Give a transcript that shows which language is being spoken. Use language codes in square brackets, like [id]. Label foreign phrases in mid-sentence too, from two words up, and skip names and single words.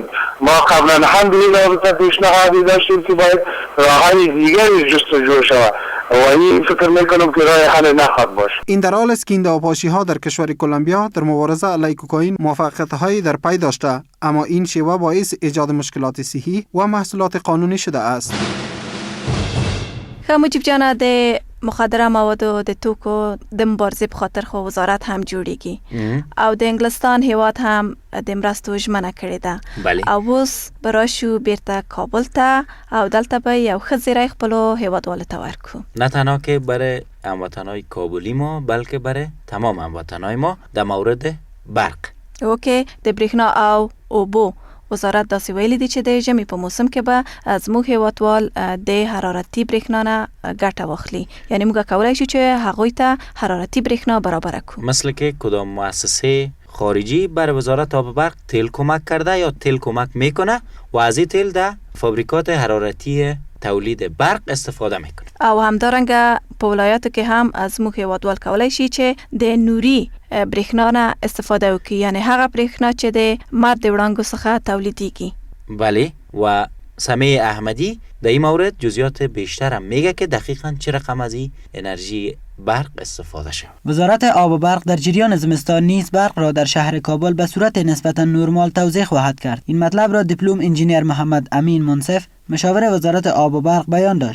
[fa] ما قبلا هم به این رابطه پیشنهادی داشتیم که باید راه‌های دیگری جستجو شود و این فکر میکنم که راه حل نخواهد باشه. این در حال است که این نوپاشی‌ها در کشور کلمبیا در مبارزه علیه کوکائین موفقیت‌هایی در پی داشته، اما این شیوه باعث ایجاد مشکلات صحی و محصولات قانونی شده است. [ps] مجیب جان، د مخدره مواد و د توکو د مبارزې په خاطر خو وزارت هم جوړیږي او د انګلستان هیواد هم د مرستو ژمنه کړې ده. او اوس به راشو بیرته کابل ته او دلته به یو ښه زیری خپلو هیوادوالو ته ورکړو، [fa] نه تنها که برای هموطنهای کابلی ما بلکه برای تمام هموطنهای ما در مورد برق. اوکی، [ps] د برېښنا او اوبو وزارت داسې ویلي دي چې د ژمي په موسم کې به زموږ هیوادوال د حرارتي برېښنا نه ګټه واخلي، یعنی موږ کولی شو چې هغوی ته حرارتي برېښنا برابر کړو. [fa] مثل که کدام مؤسسه خارجی برای وزارت آب و برق تیل کمک کرده یا تیل کمک میکنه و از این تیل در فابریکات حرارتی تولید برق استفاده میکنه. [ps] او همدارنګه په ولایاتو کې هم از موږ هیوادوال کولی شي چې د نوري برېښنا نه استفاده وکړي، یعنی هغه برېښنا چې د مد وړانګو څخه تولیدیږي. [fa] بله، و سمیع احمدی در این مورد جزئیات بیشتر هم میگه که دقیقاً چه رقم از این انرژی برق استفاده شد. وزارت آب و برق در جریان زمستان نیز برق را در شهر کابل به صورت نسبتاً نرمال توزیع خواهد کرد. این مطلب را دیپلم انجینیر محمد امین منصف مشاور وزارت آب و برق بیان داشت.